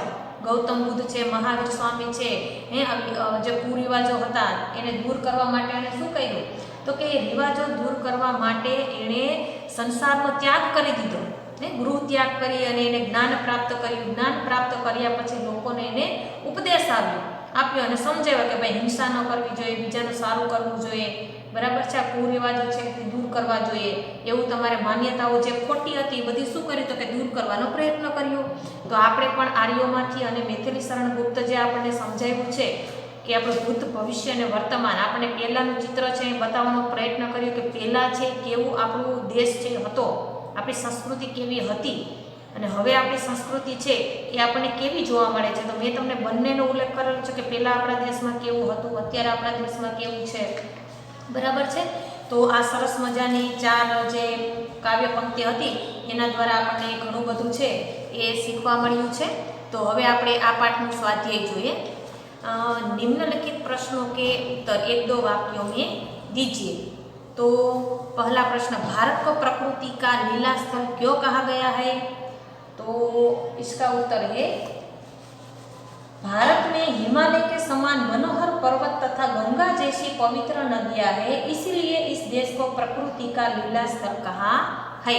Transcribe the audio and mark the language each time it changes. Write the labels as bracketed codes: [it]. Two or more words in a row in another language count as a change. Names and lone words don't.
[gu] ગૌતમ બુદ્ધ છે, મહાવીર સ્વામી છે, જે કુરિવાજો હતા એને દૂર કરવા માટે એને શું કર્યું તો કે એ રિવાજો દૂર કરવા માટે એણે સંસારનો ત્યાગ કરી દીધો, ગૃહ ત્યાગ કરી અને એને જ્ઞાન પ્રાપ્ત કર્યું. જ્ઞાન પ્રાપ્ત કર્યા પછી લોકોને એને ઉપદેશ આપ્યો અને સમજાવ્યો કે ભાઈ હિંસા ન કરવી જોઈએ, બીજાનું સારું કરવું જોઈએ, [hi] बराबर है। [gu] કુરિવાજો છે તે દૂર કરવા જોઈએ એવું તમારે માન્યતાઓ જે ખોટી હતી બધી શું કર્યું તો કે દૂર કરવાનો પ્રયત્ન કર્યો। તો આપણે પણ આર્યોમાંથી અને મૈથિલી શરણ ગુપ્ત જે આપણે સમજાવ્યું છે કિ આપણું ભૂત ભવિષ્ય અને વર્તમાન આપણે પહેલાંનું ચિત્ર છે એ બતાવવાનો પ્રયત્ન કર્યો કે પહેલાં છે કેવું આપણું દેશ છે હતો, આપણી સંસ્કૃતિ કેવી હતી અને હવે આપણી સંસ્કૃતિ છે એ આપણને કેવી જોવા મળે છે। તો મેં તમને બંનેનો ઉલ્લેખ કરેલો છે કે પહેલાં આપણા દેશમાં કેવું હતું, અત્યારે આપણા દેશમાં કેવું છે, બરાબર છે। તો આ સરસ મજાની 4 જે કાવ્ય પંક્તિ હતી એના દ્વારા આપણને ઘણું બધું છે એ શીખવા મળ્યું છે। તો હવે આપણે આ પાઠનું સ્વાધ્યાય જોઈએ। [hi] निम्नलिखित प्रश्नों के उत्तर 1-2 वाक्यों में दीजिए। तो पहला प्रश्न, भारत को प्रकृति का लीला स्थल क्यों कहा गया है? तो इसका उत्तर है, भारत में हिमालय के समान मनोहर पर्वत तथा गंगा जैसी पवित्र नदियां है, इसलिए इस देश को प्रकृति का लीला स्थल कहा है।